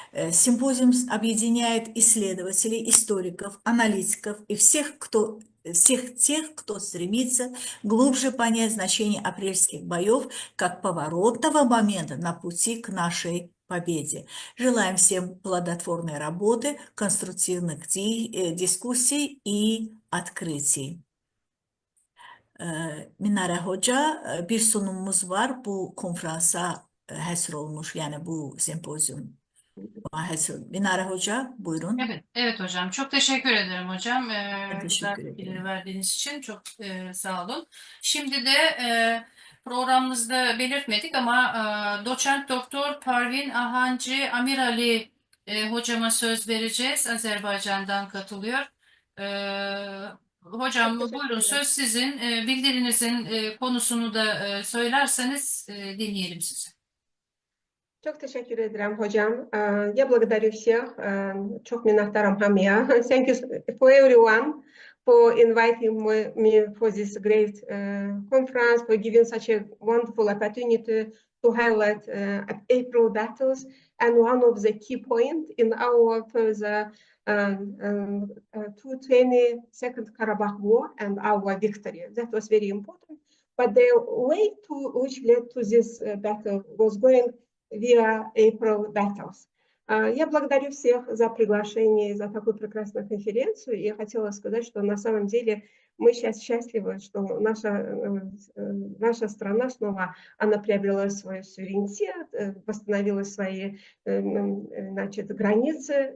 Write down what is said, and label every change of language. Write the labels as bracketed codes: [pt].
[ru] Симпозиум объединяет исследователей, историков, аналитиков и всех тех, кто стремится глубже понять значение апрельских боев как поворотного момента на пути к нашей победе. Желаем всем плодотворной работы, конструктивных дискуссий и открытий. [tr] Minare Hoca, bir sunumumuz var bu konferansa [az] həsr olmuş, [tr] yani bu sempozyum. Minare Hoca, buyurun. Evet hocam. Çok teşekkür ederim hocam. Güzel Teşekkür bilgileri ederim. verdiğiniz için çok sağ olun. Şimdi de programımızda belirtmedik ama doçent doktor Parvin Ahancı Amirali hocama söz vereceğiz. Azerbaycan'dan katılıyor. Hocam buyurun söz sizin. Bildirinizin konusunu da söylerseniz dinleyelim sizi. Çok teşekkür ederim hocam. [ru] Я благодарю всех. [az] Çok minnettarım hamıya. [en] Thank you for everyone for inviting me for this great conference, for giving such a wonderful opportunity to highlight April battles and one of the key points in our further 222nd Karabakh War and our victory. That was very important. But the way which led to this battle was going via April Battles. [ru] Я благодарю всех за приглашение, за такую прекрасную конференцию. И я хотела сказать, что на самом деле мы сейчас счастливы, что наша страна снова она приобрела свой суверенитет, восстановила свои границы.